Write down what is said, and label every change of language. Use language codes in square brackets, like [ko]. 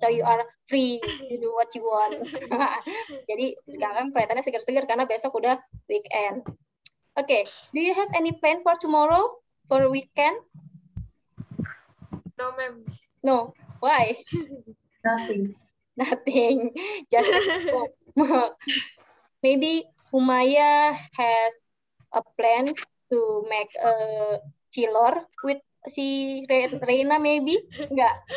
[en] So you are free to do what you want. [id] Jadi sekarang kelihatannya segar-segar karena besok udah weekend. [en] Okay. Do you have any plan for tomorrow? For weekend? No, ma'am. No. Why? Nothing. Nothing. Just maybe Humaya has a plan to make a chilor with si Reina maybe? [id] Enggak.